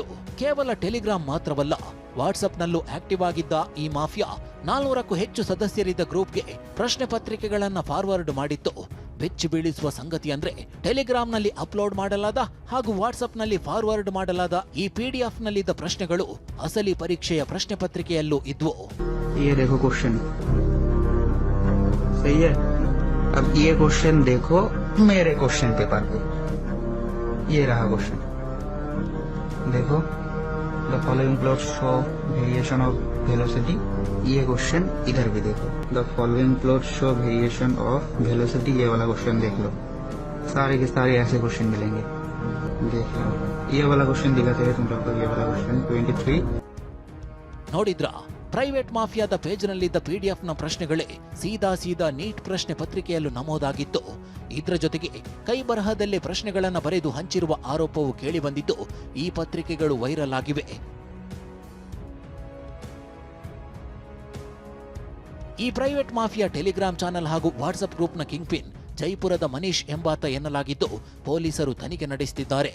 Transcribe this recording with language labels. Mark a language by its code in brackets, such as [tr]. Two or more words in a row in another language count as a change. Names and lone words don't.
[kn] ಕೇವಲ ಟೆಲಿಗ್ರಾಮ್ ಮಾತ್ರವಲ್ಲ, ವಾಟ್ಸ್ಆಪ್ನಲ್ಲೂ ಆಕ್ಟಿವ್ ಆಗಿದ್ದ ಈ ಮಾಫಿಯಾ 400ಕ್ಕೂ ಹೆಚ್ಚು ಸದಸ್ಯರಿದ್ದ ಗ್ರೂಪ್ಗೆ ಪ್ರಶ್ನೆ ಪತ್ರಿಕೆಗಳನ್ನ ಫಾರ್ವರ್ಡ್ ಮಾಡಿತ್ತು. ಬೆಚ್ಚಿ ಬೀಳಿಸುವ ಸಂಗತಿ ಅಂದ್ರೆ ಟೆಲಿಗ್ರಾಮ್ನಲ್ಲಿ ಅಪ್ಲೋಡ್ ಮಾಡಲಾದ ಹಾಗೂ ವಾಟ್ಸ್ಆಪ್ನಲ್ಲಿ ಫಾರ್ವರ್ಡ್ ಮಾಡಲಾದ ಈ ಪಿಡಿಎಫ್ನಲ್ಲಿದ್ದ ಪ್ರಶ್ನೆಗಳು ಅಸಲಿ ಪರೀಕ್ಷೆಯ ಪ್ರಶ್ನೆ ಪತ್ರಿಕೆಯಲ್ಲೂ ಇದ್ವು. [hi] ये देखो क्वेश्चन सही है. अब ये क्वेश्चन देखो मेरे [en] question paper [hi] पे. ये रहा क्वेश्चन. [en] देखो the following plot show variation of velocity. [hi] ये क्वेश्चन इधर भी देखो. [en] the following plot show variation of velocity. [hi] ये वाला क्वेश्चन देख लो. सारे के सारे ऐसे क्वेश्चन मिलेंगे. देख लो ये वाला क्वेश्चन दिखाते हैं तुम लोग को. ये वाला क्वेश्चन 23. [kn] ನೋಡಿದ್ರಾ? ಪ್ರೈವೇಟ್ ಮಾಫಿಯಾದ ಪೇಜ್ನಲ್ಲಿದ್ದ ಪಿಡಿಎಫ್ನ ಪ್ರಶ್ನೆಗಳೇ ಸೀದಾ ನೀಟ್ ಪ್ರಶ್ನೆ ಪತ್ರಿಕೆಯಲ್ಲೂ ನಮೂದಾಗಿತ್ತು. ಇದರ ಜೊತೆಗೆ ಕೈ ಬರಹದಲ್ಲೇ ಪ್ರಶ್ನೆಗಳನ್ನು ಬರೆದು ಹಂಚಿರುವ ಆರೋಪವು ಕೇಳಿಬಂದಿದ್ದು ಈ ಪತ್ರಿಕೆಗಳು ವೈರಲ್ ಆಗಿವೆ. ಈ [en] private mafia Telegram channel [kn] ಹಾಗೂ ವಾಟ್ಸ್ಆಪ್ ಗ್ರೂಪ್ನ [en] king pin [kn] ಜೈಪುರದ ಮನೀಶ್ ಎಂಬಾತ ಎನ್ನಲಾಗಿದ್ದು ಪೊಲೀಸರು ತನಿಖೆ ನಡೆಸುತ್ತಿದ್ದಾರೆ.